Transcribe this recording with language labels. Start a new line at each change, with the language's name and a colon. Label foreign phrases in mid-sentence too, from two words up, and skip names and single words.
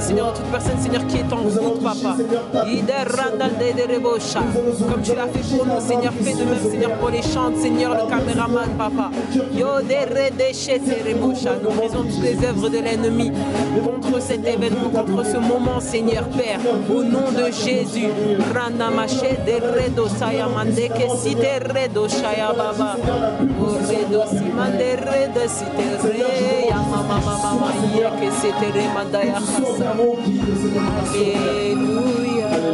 French: Seigneur toute personne Seigneur qui est en route papa Ida radal de rebosha comme tu l'as fait pour nous Seigneur fais de même Seigneur pour les chants Seigneur le caméraman papa yo de redéché rebosha nous brisons toutes les œuvres de l'ennemi contre cet événement contre ce moment Seigneur Père au nom de Jésus randa maché de redo saya mandeke site redo shaya baba o redo simande redo site re ya mama mama yeke site re mandaya khasa alléluia